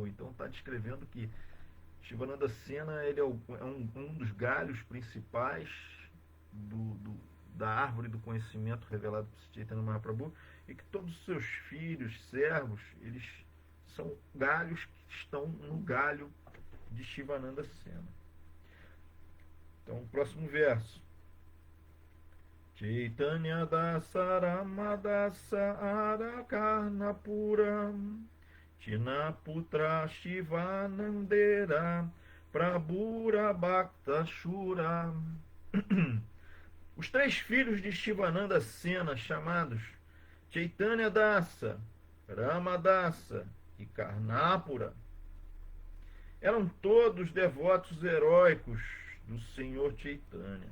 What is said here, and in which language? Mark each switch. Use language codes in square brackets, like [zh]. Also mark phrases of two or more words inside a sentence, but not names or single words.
[pt] Então está descrevendo que Shivananda Sena ele é um dos galhos principais da árvore do conhecimento revelado por Chaitanya Mahaprabhu, e que todos os seus filhos, servos, eles são galhos que estão no galho de Shivananda Sena. Então, próximo verso. [bn] চৈতন্যদাস রামদাস আর কর্ণপূর তিন পুত্র শিবানন্দের প্রভুর ভক্ত শূর. [pt] Os 3 filhos de Shivananda Sena, chamados Chaitanya Dasa, Ramadasa e Karnapura, eram todos devotos heróicos do Senhor Chaitanya.